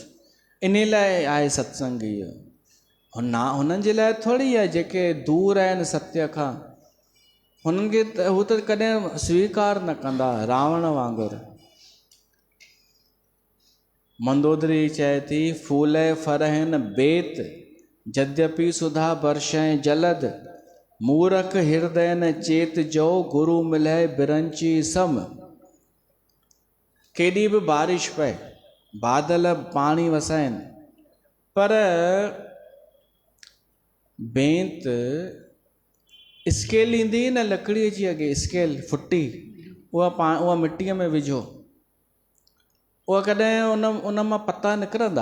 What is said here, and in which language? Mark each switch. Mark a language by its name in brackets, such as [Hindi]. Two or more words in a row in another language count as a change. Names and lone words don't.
[Sindhi] इन लाइ आहे सत्संग इहो। हुननि जे लाइ थोरी आहे जेके दूर आहिनि सत्य खां, हुननि खे त हू त कॾहिं स्वीकार न कंदा, रावण वांगुरु। मंदोदरी चए थी [Awadhi] फूले फरहन बेत यद्यपि सुधा बरसैं जलद, मूरख हृदय न चेत जो गुरु मिले बिरंची सम। [Sindhi] केॾी बि बारिश पए, बादल पाणी वसाइनि, पर बेंत स्केल ईंदी न लकड़ीअ जी, अॻे स्केल फुटी, उहा मिटीअ में विझो, उहा कॾहिं उन मां पता निकिरंदा?